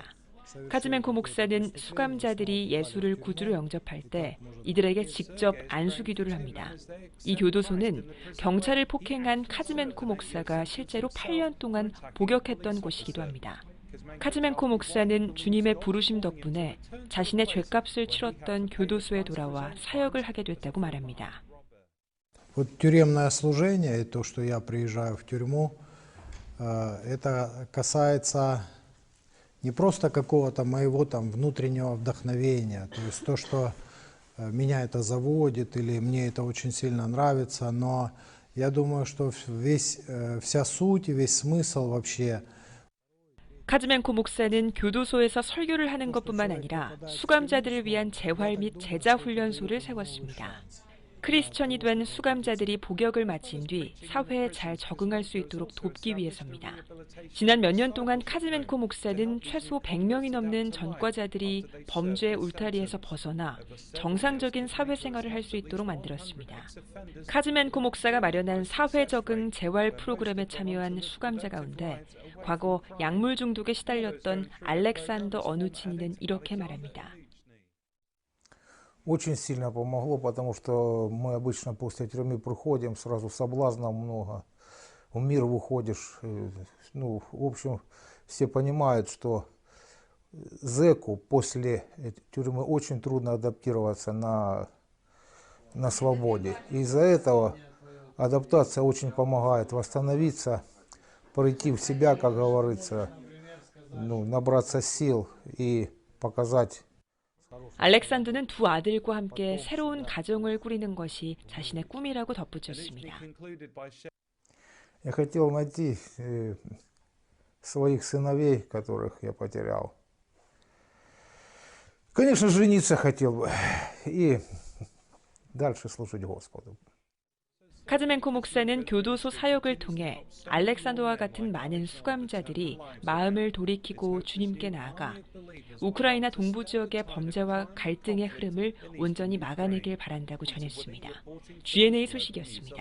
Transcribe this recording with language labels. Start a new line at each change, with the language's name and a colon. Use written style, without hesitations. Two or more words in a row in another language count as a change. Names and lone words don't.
Korean: 카즈멘코 목사는 수감자들이 예수를 구주로 영접할 때 이들에게 직접 안수기도를 합니다. 이 교도소는 경찰을 폭행한 카즈멘코 목사가 실제로 8년 동안 복역했던 곳이기도 합니다. 카즈멘코 목사는 주님의 부르심 덕분에 자신의 죄값을 치렀던 교도소에 돌아와 사역을 하게 됐다고 말합니다.
Russian: Вот тюремное служение, то, что я приезжаю в тюрьму, это касается не просто какого-то моего там внутреннего вдохновения, то есть то, что меня это заводит или мне это очень сильно нравится, но я думаю, что вся суть и весь смысл вообще.
Korean: 카즈멘코 목사는 교도소에서 설교를 하는 것뿐만 아니라 수감자들을 위한 재활 및 제자 훈련소를 세웠습니다. 크리스천이 된 수감자들이 복역을 마친 뒤 사회에 잘 적응할 수 있도록 돕기 위해서입니다. 지난 몇 년 동안 카즈멘코 목사는 최소 100명이 넘는 전과자들이 범죄의 울타리에서 벗어나 정상적인 사회생활을 할 수 있도록 만들었습니다. 카즈멘코 목사가 마련한 사회 적응 재활 프로그램에 참여한 수감자 가운데 과거 약물 중독에 시달렸던 알렉산더 어누치니는 이렇게 말합니다.
Russian: Очень сильно помогло, потому что мы обычно после тюрьмы приходим, сразу соблазнов много, в мир выходишь. Ну, в общем, все понимают, что зэку после тюрьмы очень трудно адаптироваться на свободе. Из-за этого адаптация очень помогает восстановиться, прийти в себя, как говорится, набраться сил и показать.
Korean: 알렉산더는 두 아들과 함께 새로운 가정을 꾸리는 것이 자신의 꿈이라고 덧붙였습니다.
Russian: Я хотел найти своих сыновей, которых я потерял. Конечно, жениться хотел бы и дальше служить Господу.
Korean: 카즈멘코 목사는 교도소 사역을 통해 알렉산더와 같은 많은 수감자들이 마음을 돌이키고 주님께 나아가 우크라이나 동부 지역의 범죄와 갈등의 흐름을 온전히 막아내길 바란다고 전했습니다. G&A 소식이었습니다.